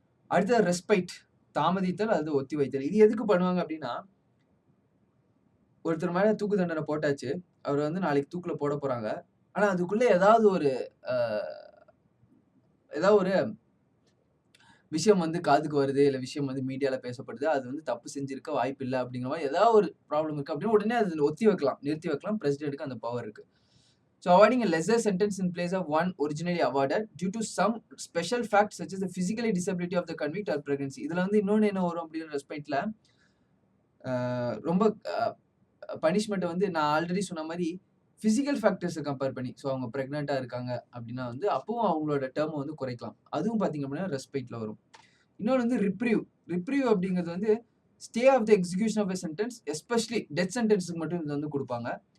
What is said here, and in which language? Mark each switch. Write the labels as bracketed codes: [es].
[ta] அடுத்தது ரெஸ்பைட், தாமதித்தல் அல்லது ஒத்தி வைத்தல். இது எதுக்கு பண்ணுவாங்க அப்படின்னா, ஒருத்தர் மேல தூக்கு தண்டனை போட்டாச்சு, அவர் வந்து நாளைக்கு தூக்குல போட போறாங்க. ஆனா அதுக்குள்ள ஏதாவது ஒரு விஷயம் வந்து காதுக்கு வருது, இல்ல விஷயம் வந்து மீடியால பேசப்படுது, அது வந்து தப்பு செஞ்சிருக்க வாய்ப்பு இல்ல அப்படிங்கிற மாதிரி ஏதாவது ஒரு ப்ராப்ளம் இருக்கு அப்படின்னா உடனே அது ஒத்தி வைக்கலாம், நிறுத்தி வைக்கலாம். பிரசிடென்ட்க்கு அந்த பவர் இருக்கு. [en] So awarding a lesser sentence in place of one originally awarded due to some special facts such as the physical disability of the convict or pregnancy. [ta] இதுல வந்து இன்னொன்னு என்ன வரும் அப்படிங்கிற ரெஸ்பெக்ட்ல ரொம்ப பனிஷ்மெண்ட் வந்து நான் ஆல்ரெடி சொன்ன மாதிரி பிசிக்கல் ஃபேக்டர்ஸை கம்பேர் பண்ணி, ஸோ அவங்க பிரெக்னெண்டா இருக்காங்க அப்படின்னா வந்து அப்பவும் அவங்களோட டேர்மை வந்து குறைக்கலாம். அதுவும் பார்த்தீங்க அப்படின்னா ரெஸ்பெக்ட்ல வரும். இன்னொன்று வந்து ரிப்ரீவ் அப்படிங்கிறது வந்து [en] stay of the execution of a sentence, [ta] especially death சென்டென்ஸுக்கு மட்டும் இது வந்து கொடுப்பாங்க.